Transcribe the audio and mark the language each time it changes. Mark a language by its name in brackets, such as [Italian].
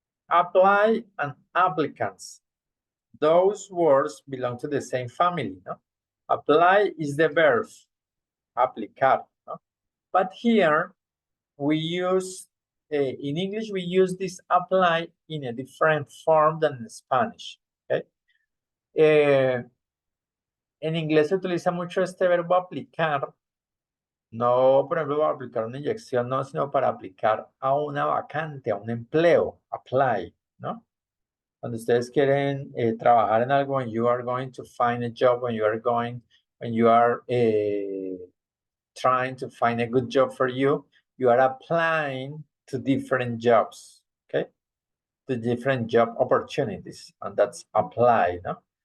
[English] Apply and applicants. Those words belong to the same family, no? Apply is the verb, aplicar, no? But here we use, in English, we use this apply in a different form than in Spanish, okay? [Spanish] En inglés se utiliza mucho este verbo aplicar, no, por ejemplo, para aplicar una inyección, no, sino para aplicar a una vacante, a un empleo, apply, ¿no? Cuando ustedes quieren trabajar en algo, [English] when you are going to find a job, when you are trying to find a good job for you, you are applying to different jobs, okay? To different job opportunities, and that's apply, ¿no?